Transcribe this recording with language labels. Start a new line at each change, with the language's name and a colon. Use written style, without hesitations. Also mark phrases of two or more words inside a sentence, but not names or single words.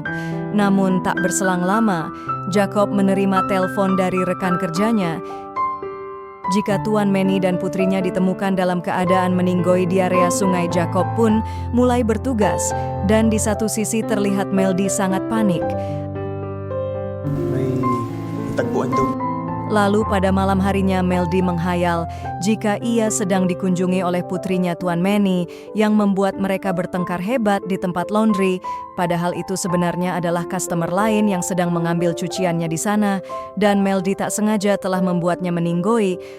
Indonesian: Namun tak berselang lama, Jacob menerima telepon dari rekan kerjanya. Jika Tuan Manny dan putrinya ditemukan dalam keadaan meninggoy di area sungai, Jacob pun mulai bertugas, dan di satu sisi terlihat Meldy sangat panik.
Filipino: May tagpuan daw.
Indonesian: Lalu pada malam harinya Meldy menghayal jika ia sedang dikunjungi oleh putrinya Tuan Manny yang membuat mereka bertengkar hebat di tempat laundry, padahal itu sebenarnya adalah customer lain yang sedang mengambil cuciannya di sana, dan Meldy tak sengaja telah membuatnya meninggoy.